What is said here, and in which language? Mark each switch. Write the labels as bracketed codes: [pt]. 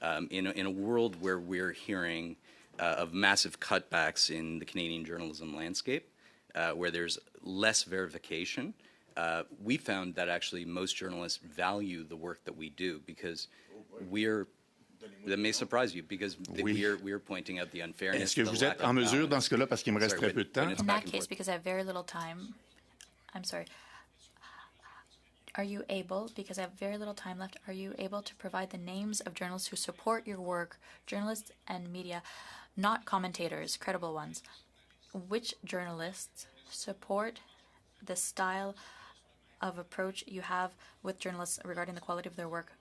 [en] In a world where we're hearing of massive cutbacks in the Canadian journalism landscape, where there's less verification, we found that actually most journalists value the work that we do, because that may surprise you, because we're pointing out the unfairness. [fr] Est-ce que vous êtes en mesure dans ce cas-là, parce qu'il me reste très peu de temps? [en] In that case, because I have very little time, I'm sorry. Are you able, because I have very little time left, are you able to provide the names of journalists who support your work, journalists and media, not commentators, credible ones? Which journalists support the style of approach you have with journalists regarding the quality of their work?